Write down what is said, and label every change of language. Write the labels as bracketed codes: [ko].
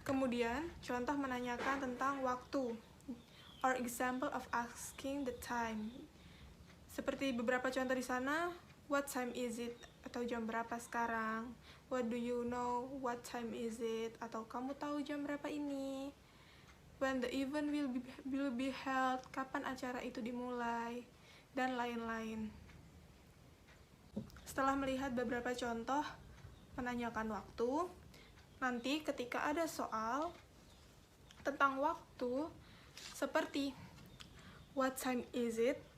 [id] Kemudian contoh menanyakan tentang waktu, [en] or example of asking the time. [id] Seperti beberapa contoh di sana, [en] what time is it? [id] Atau jam berapa sekarang? [en] What do you know? What time is it? [id] Atau kamu tahu jam berapa ini? [en] When the event will be held? [id] Kapan acara itu dimulai? Dan lain-lain. Setelah melihat beberapa contoh menanyakan waktu, nanti ketika ada soal tentang waktu seperti [en] what time is it?